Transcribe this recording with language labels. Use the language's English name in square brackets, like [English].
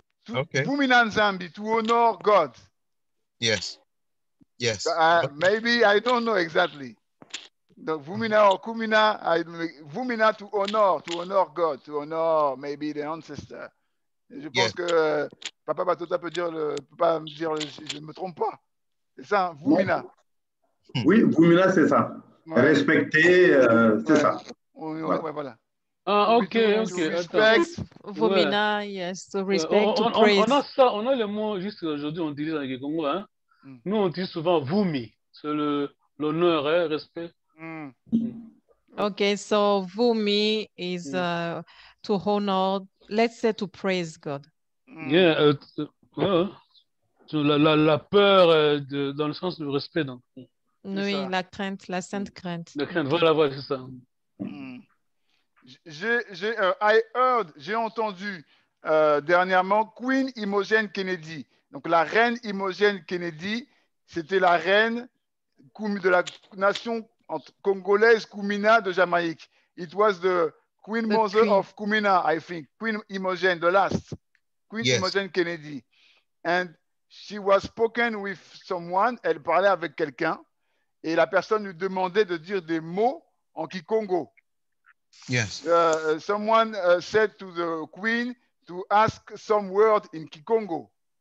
[English] Okay. Vumina Nzambi, to honor God. Yes. Yes. Maybe, I don't know exactly. The Vumina or Kumina, Vumina to honor God, to honor maybe the ancestor. [French] Je pense que Papa Batota peut pas me dire, je ne me trompe pas. C'est ça, Vumina. Oui, Vumina, c'est ça. Ouais. Respecter, c'est ça. Voilà. Ah, ok. Respect. [English] Vumina, yes, to respect, to praise. [French] On a le mot, juste aujourd'hui, on utilise avec les Congo, hein. Nous, on utilise souvent Vumi. C'est l'honneur, respect. [English] Okay, so Vumi is to honor, let's say to praise God. [French] Yeah, la peur dans le sens du respect. Donc. Oui, la crainte, la sainte crainte. La crainte, voilà, c'est ça. J'ai entendu dernièrement Queen Imogen Kennedy. Donc la reine Imogen Kennedy, c'était la reine de la nation congolaise Kumina de Jamaïque. [English] It was the Queen Mother of Kumina, I think. Queen Imogen, the last. Queen Imogen Kennedy. And she was spoken with someone, [French] elle parlait avec quelqu'un, [English] et la personne lui demandait de dire des mots en Kikongo. Yes. Someone said to the queen to ask some word in Kikongo.